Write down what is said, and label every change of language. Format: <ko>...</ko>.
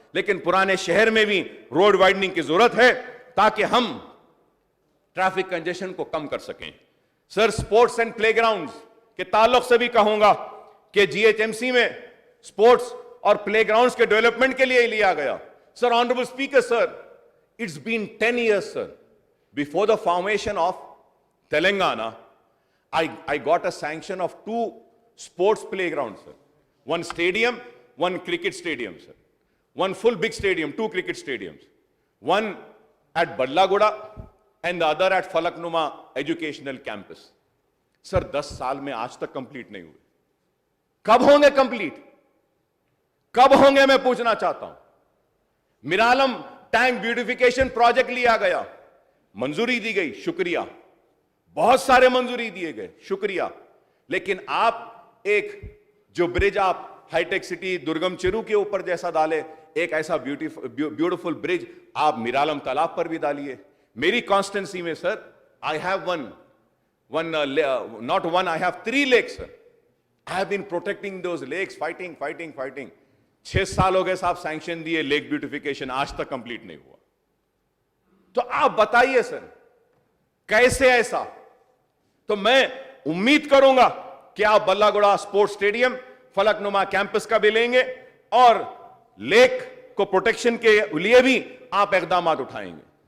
<hi>लेकिन पुराने शहर में भी रोड वाइडनिंग की जरूरत है ताकि हम ट्रैफिक कंजेशन को कम कर सकें। सर, स्पोर्ट्स एंड प्लेग्राउंड्स के ताल्लुक से भी कहूंगा कि जीएचएमसी में स्पोर्ट्स और प्लेग्राउंड्स के डेवलपमेंट के लिए लिया गया।</hi> <en>Sir, honourable speaker sir, it's been 10 years, sir. Before the formation of Telangana, I got a sanction of 2 sports playgrounds, sir. One stadium, one cricket stadium, sir. One full big stadium, 2 cricket stadiums. One at Badlaguda and the other at Falaknuma Educational Campus.</en> <hi>Sir, 10 साल में आज तक complete नहीं हुए। कब होंगे complete? कब होंगे, मैं पूछना चाहता हूं। मिरालम टैंक ब्यूटिफिकेशन प्रोजेक्ट लिया गया, मंजूरी दी गई, शुक्रिया। बहुत सारे मंजूरी दिए गए, शुक्रिया। लेकिन आप एक जो ब्रिज आप हाईटेक सिटी दुर्गम चिरू के ऊपर जैसा डाले, एक ऐसा ब्यूटीफुल ब्रिज आप मिरालम तालाब पर भी डालिए। मेरी कॉन्स्टिट्यूंसी में</hi> <en>Sir, I have not one, I have 3 lakes, sir. I have been protecting those lakes, fighting.</en> <hi>6 साल हो गए साहब सैंक्शन दिए, लेक ब्यूटिफिकेशन आज तक कंप्लीट नहीं हुआ। तो आप बताइए सर, कैसे ऐसा? तो मैं उम्मीद करूंगा कि आप Ballaguda sports stadium, Falaknuma campus का भी लेंगे, और लेक को प्रोटेक्शन के लिए भी आप इकदाम उठाएंगे।</hi>